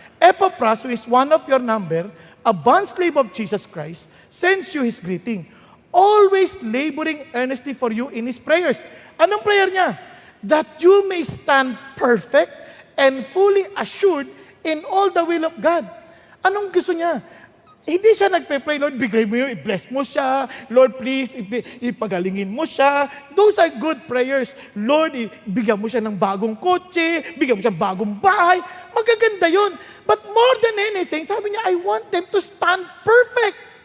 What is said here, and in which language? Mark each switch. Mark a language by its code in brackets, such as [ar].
[en] Epaphras, who is one of your number, a bond slave of Jesus Christ, sends you his greeting, always laboring earnestly for you in his prayers. [tl] Anong prayer niya? [en] That you may stand perfect and fully assured in all the will of God. [tl] Anong gusto niya? Hindi siya nagpe-pray, Lord, bigay mo yun, i-bless mo siya. Lord, please, ipagalingin mo siya. [en] Those are good prayers. [tl] Lord, bigyan mo siya ng bagong kotse, bigyan mo siya ng bagong bahay. Magaganda yun. [en] But more than anything, [tl] sabi niya, [en] I want them to stand perfect.